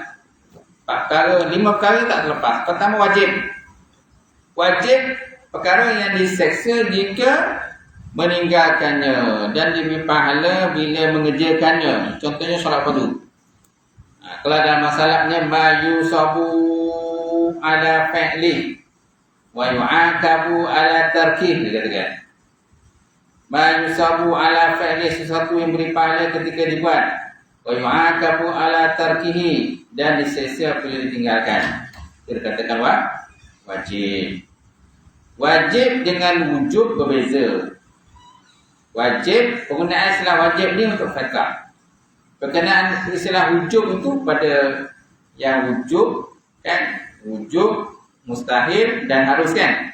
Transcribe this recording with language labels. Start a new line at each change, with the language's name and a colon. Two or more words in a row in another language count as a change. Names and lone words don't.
Malay: 4 perkara, 5 perkara tak terlepas. Pertama wajib. Wajib perkara yang diseksa jika meninggalkannya dan diberi pahala bila mengerjakannya. Contohnya solat fardu. Kalau dalam masalahnya
Arabic: ما يثاب على فعله ويعاقب على تركه,
Malay: dia katakan
Arabic: ما يثاب على فعله,
Malay: sesuatu yang beri pahala ketika dibuat,
Arabic: ويعاقب على تركه,
Malay: dan diseksa bila ditinggalkan. Dia katakan wajib. Wajib dengan wujub berbeza. Wajib, penggunaan istilah wajib ni untuk fiqh. Perkenaan istilah wujub itu pada yang wujub kan, wujub, mustahil dan harus kan.